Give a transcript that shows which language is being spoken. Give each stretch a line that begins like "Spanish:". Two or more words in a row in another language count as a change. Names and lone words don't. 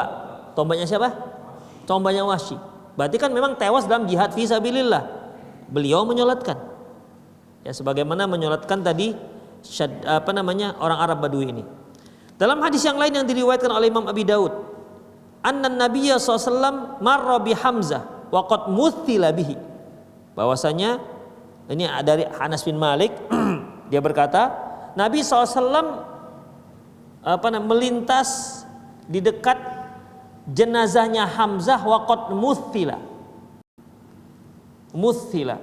Indonesian: Tombaknya siapa? Tombaknya Wahsy. Berarti kan memang tewas dalam
Arabic: جهاد في سبيل الله.
Indonesian: Beliau menyolatkan. Ya, sebagaimana menyolatkan tadi orang Arab Badui ini. Dalam hadis yang lain yang diriwayatkan oleh Imam Abi Daud,
Arabic: أن النبي SAW مر بحمزة وقد مثل به.
Indonesian: Bahwasanya ini dari Anas bin Malik dia berkata, Nabi SAW melintas di dekat jenazahnya Hamzah
Arabic: وقد مثل.